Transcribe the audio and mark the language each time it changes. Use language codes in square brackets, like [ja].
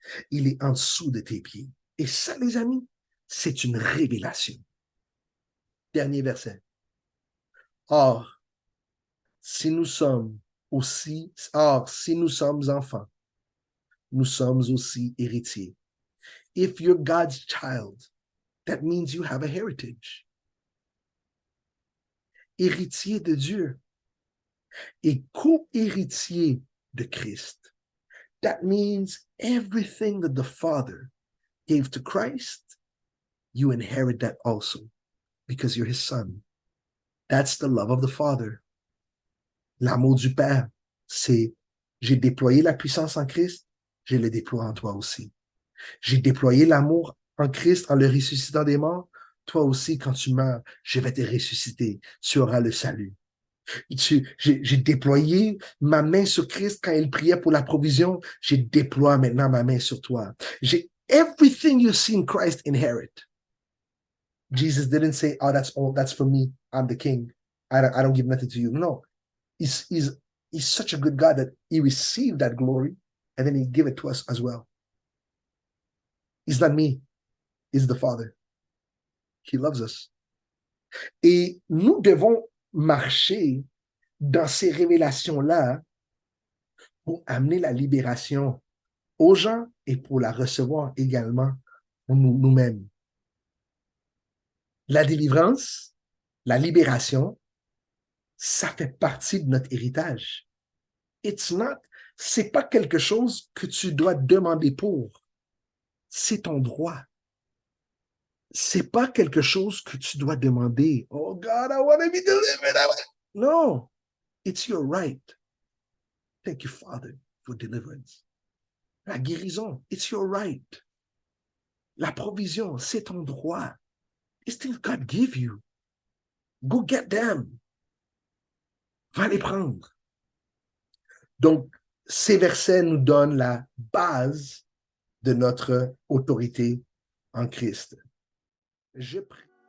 [fr] Il est en dessous de tes pieds. Et ça, les amis, c'est une révélation. Dernier verset. Or, si nous sommes enfants, nous sommes aussi héritiers. [en] If you're God's child, that means you have a heritage. [fr] Héritier de Dieu et co-héritier de Christ. [en] That means everything that the Father gave to Christ, you inherit that also because you're his son. That's the love of the Father. [fr] L'amour du Père, c'est j'ai déployé la puissance en Christ, je le déploie en toi aussi. J'ai déployé l'amour en Christ en le ressuscitant des morts, toi aussi, quand tu meurs, je vais te ressusciter. Tu auras le salut. J'ai déployé ma main sur Christ quand il priait pour la provision. J'ai déployé maintenant ma main sur toi. [en] Everything you see in Christ inherit. Jesus didn't say, oh, that's all, that's for me. I'm the king. I don't give nothing to you. No, he's such a good God that he received that glory and then he gave it to us as well. It's not me. It's the Father. He loves us. [fr] Et nous devons marcher dans ces révélations-là pour amener la libération aux gens et pour la recevoir également pour nous-mêmes. La délivrance, la libération, ça fait partie de notre héritage. C'est pas quelque chose que tu dois demander pour. C'est ton droit. C'est pas quelque chose que tu dois demander. [en] Oh God, I want to be delivered. No, it's your right. Thank you, Father, for deliverance. [fr] La guérison, [en] it's your right. [fr] La provision, c'est ton droit. [en] It's things God give you. Go get them. [fr] Va les prendre. Donc, ces versets nous donnent la base de notre autorité en Christ. Je prie